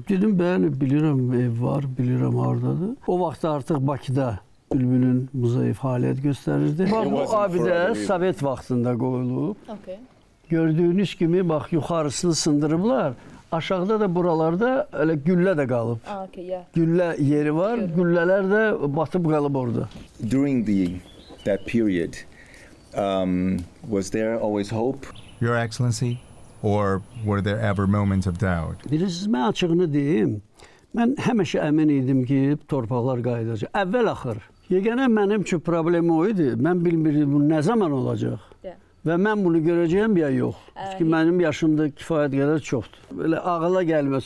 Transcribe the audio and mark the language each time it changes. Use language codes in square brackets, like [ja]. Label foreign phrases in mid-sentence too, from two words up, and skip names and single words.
[az] Dedim, bəli, bilirəm ev var, bilirəm haradadır. O vaxt artıq Bakıda Bülbülün muzeyi fəaliyyət göstərirdi. Bu abidə Sovet vaxtında qoyulub. Gördüyünüz kimi, bax, yuxarısını sındırıblar. Aşağıda da buralarda elə güllə də qalıb. Güllə yeri var, güllələr də batıb qalıb orada. [en] During that period, was there always hope, Your Excellency, or were there ever moments of doubt? [az] Bilirsiniz, mən açığını deyim, mən həmişə əmin idim ki, torpaqlar qayıdacaq. Əvvəl-axır. Yeganə mənim üçün problemi o idi. Mən bilmirdim bu nə zaman olacaq. Və mən bunu görəcəyəm ya yox. Çünki mənim yaşımda kifayət qədər çoxdur. Belə ağıla gəlməsin.